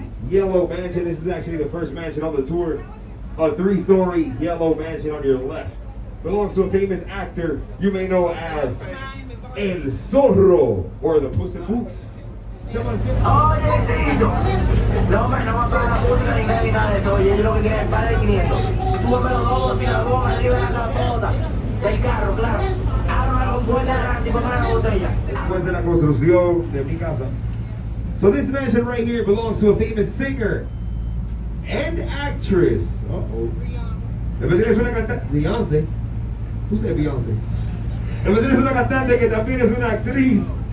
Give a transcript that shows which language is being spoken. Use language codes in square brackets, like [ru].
[en] Yellow mansion. This is actually the first mansion on the tour. A 3-story yellow mansion on your left. Belongs to a famous actor you may know as El Zorro, or the Puss in Boots. Someone say, [es] Oye, Tito, no me pagan la música ni nada de eso. Oye, yo lo que quiero es para de 500. Súbeme los dos y la bomba, arriba de la capota del carro, claro. Abra la compuerta grande y ponme la botella. Después de la construcción de mi casa. [en] So this mansion right here belongs to a famous singer and actress. [es] Uh-oh. Es una cantante. Beyoncé. [en] Who said Beyoncé? [es] Es una cantante que también es una actriz.